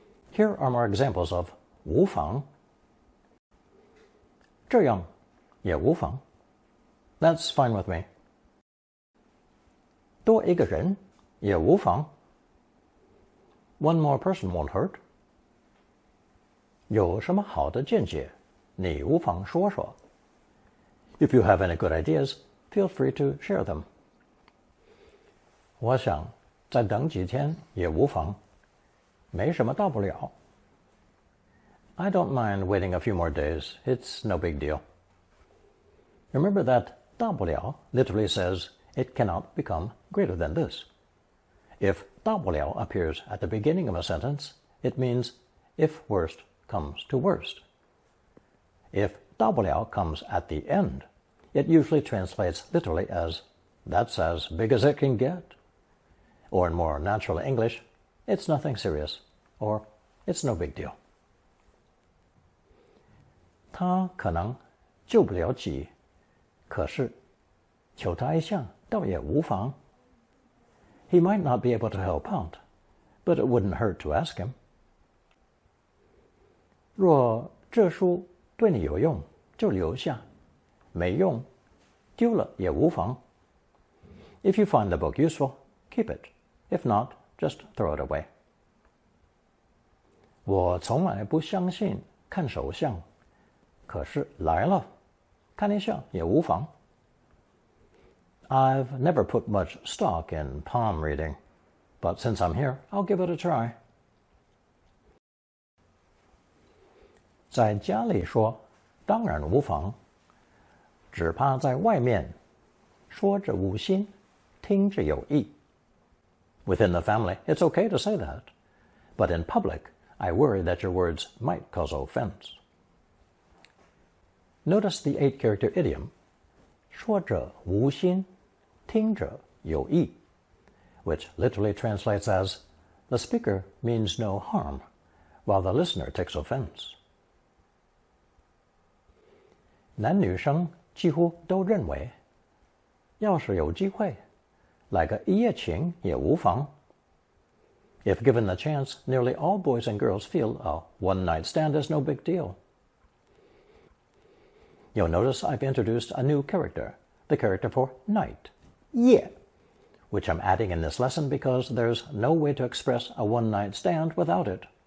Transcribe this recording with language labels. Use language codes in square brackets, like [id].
[en] Here are more examples of 无妨. [zh] 这样也无妨. [en] That's fine with me. [zh] 多一个人也无妨。 [en] One more person won't hurt. [zh] 有什么好的见解，你无妨说说。 [en] If you have any good ideas, feel free to share them. [zh] 我想再等几天也无妨，没什么大不了。 [en] I don't mind waiting a few more days. It's no big deal. Remember that 大不了 literally says it cannot become greater than this. If 大不了 appears at the beginning of a sentence, it means if worst comes to worst. If 大不了 comes at the end, it usually translates literally as that's as big as it can get. Or in more natural English, it's nothing serious, or it's no big deal. [zh] 他可能救不了急，可是求他一下倒也无妨。 [en] He might not be able to help out, but it wouldn't hurt to ask him. [zh] 若这书对你有用，就留下；没用，丢了也无妨。 [en] If you find the book useful, keep it. If not, just throw it away. [zh] 我从来不相信看手相，可是来了，看一下也无妨。 [en] I've never put much stock in palm reading, but since I'm here, I'll give it a try. [zh] 在家里说，当然无妨，只怕在外面，说着无心，听着有意。 [en] Within the family, it's okay to say that, but in public, I worry that your words might cause offense. Notice the 8-character idiom, [zh] 说着无心，听着有意, [en] which literally translates as, the speaker means no harm, while the listener takes offense. [zh] 男女生几乎都认为，要是有机会，来个一夜情也无妨。 [en] If given the chance, nearly all boys and girls feel a one-night stand is no big deal. You'll notice I've introduced a new character, the character for night, 夜, which I'm adding in this lesson because there's no way to express a one-night stand without it.